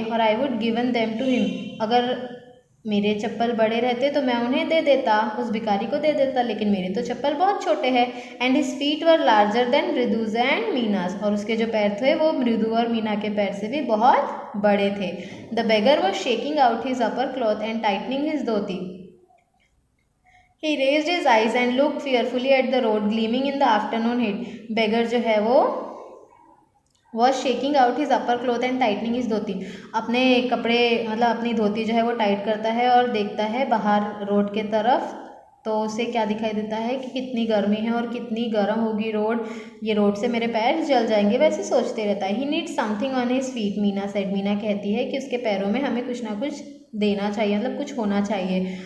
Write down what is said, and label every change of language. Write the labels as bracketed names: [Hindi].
[Hindi] और [English] I would given them to him, [Hindi] अगर मेरे चप्पल बड़े रहते तो मैं उन्हें दे देता, उस भिखारी को दे देता, लेकिन मेरे तो चप्पल बहुत छोटे हैं। [English] and his feet were larger than Mridu's and Meena's, [Hindi] और उसके जो पैर थे वो मृदु और मीना के पैर से भी बहुत बड़े थे। [English] The beggar was shaking out his upper cloth and tightening his dhoti. He raised his eyes and looked fearfully at the road gleaming in the afternoon heat. [Hindi] Beggar जो है वो [English] was shaking out his upper cloth and tightening his [Hindi] धोती, अपने कपड़े अपनी धोती जो है वो tight करता है और देखता है बाहर रोड के तरफ, तो उसे क्या दिखाई देता है कि कितनी गर्मी है और कितनी गर्म होगी रोड, ये रोड से मेरे पैर जल जाएंगे, वैसे सोचते रहता है। [English] he needs something on his feet, Meena said, [Hindi] Meena कहती है कि उसके पैरों में हमें कुछ ना कुछ देना चाहिए, कुछ होना चाहिए।